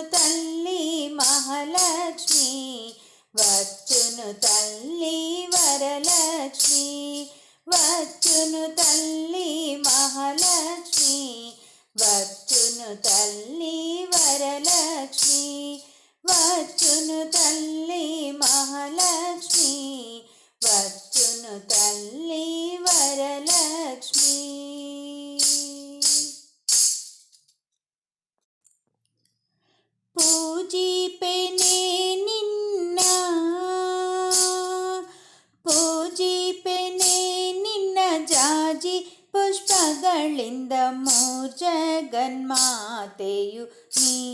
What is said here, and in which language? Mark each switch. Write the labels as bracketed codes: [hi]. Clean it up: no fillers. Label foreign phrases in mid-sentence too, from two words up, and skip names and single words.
[te] తల్లి మహాలక్ష్మి, వచ్చును తల్లి వరలక్ష్మి, వచ్చును తల్లి మహాలక్ష్మి, వచ్చును తల్లి వరలక్ష్మి, వచ్చును తల్లి మహాలక్ష్మి, వచ్చును తల్లి వరలక్ష్మి. [kn] ಪೂಜಿಪೆನೆ ನಿನ್ನ, ಪೂಜಿಪೆನೆ ನಿನ್ನ ಜಾಜಿ ಪುಷ್ಪಗಳಿಂದ ಮೂರ್ಜಗನ್ಮಾತೆಯು ನೀ.